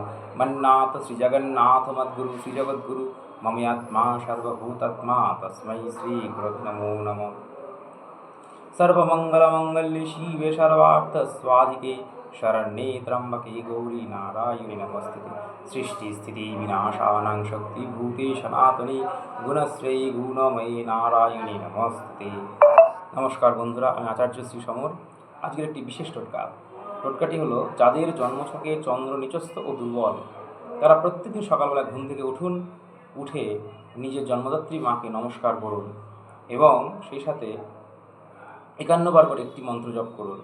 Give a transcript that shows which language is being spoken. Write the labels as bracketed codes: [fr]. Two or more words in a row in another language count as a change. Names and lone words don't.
[sa] मन्नाथ श्री जगन्नाथ मद्गुरु श्री जगद्गुरु ममयात्मा सर्वभूतात्मा तस्मै श्री गुरवे नमो नमः। सर्वमंगलमंगल्ये शिवे सर्वार्थस्वाधिके शरण्ये त्र्यंबके गौरी नारायणी नमस्ते। सृष्टि स्थिति विनाशानां शक्तिभूते सनातनी गुणश्रेयी गुणमयी नारायणी नमस्ते। [bn] নমস্কার বন্ধুরা, আমি আচার্য শ্রী সমর। আজকের একটি বিশেষ টোটকাটি হলো, যাদের জন্মছকে চন্দ্র নিচস্থ ও দুর্বল তারা প্রত্যেকদিন সকালবেলা ঘুম থেকে উঠে নিজের জন্মদাত্রী মাকে নমস্কার করুন এবং সেই সাথে 51 বার করে একটি মন্ত্র জপ করুন।